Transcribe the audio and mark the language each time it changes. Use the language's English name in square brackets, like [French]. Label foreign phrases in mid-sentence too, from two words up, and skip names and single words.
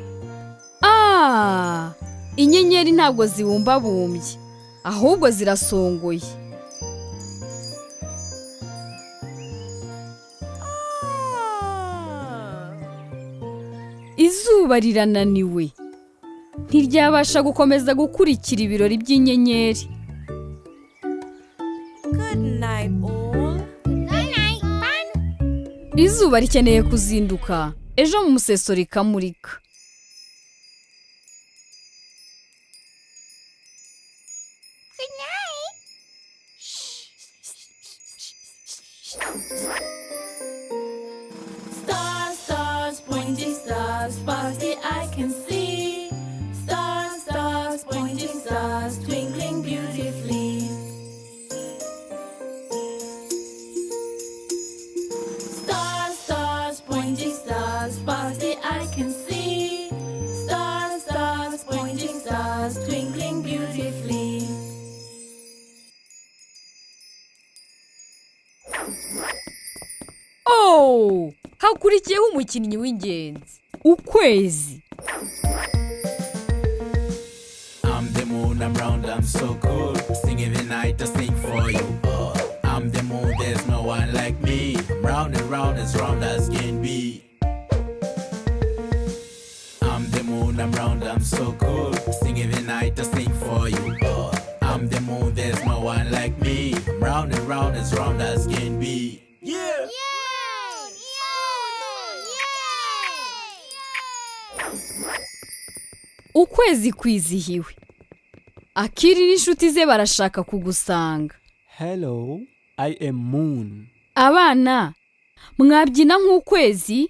[Kinyarwanda] Inyenyeri ntabwo zibumbabumbye, ahubwo zirasongoye. Izuba rirananiwe. Ntiryabasha gukomeza gukurikira ibirori by'inyenyeri. [English] Good night all. Good night, fun. [Kinyarwanda] Izuba rikeneye kuzinduka, ejo mu museso rikamurika. [English] Good night. Stars, stars, pointing stars, far the eye can see. Stars, stars, pointing stars, twinkling beautifully. Stars, stars, pointing stars, far the eye can see. Stars, stars, pointing stars, twinkling beautifully. [Kinyarwanda] Hakurikiyeho umukinnyi w'ingenzi, ukwezi. [English] I'm the moon, I'm round, I'm so cool. Sing every night, I sing for you. I'm the moon, there's no one like me. I'm round and round, as round as can be. I'm the moon, I'm round, I'm I'm so cool. Sing every night, I sing for you. I'm the moon, there's no one like me. I'm round and round as can be. Yeah! [Kinyarwanda] Ukwezi kwizihiwe. Akili n'inshuti ze barashaka kugusanga. [English] Hello, I am Moon. [Kinyarwanda] Abana, mwabyina nk'ukwezi?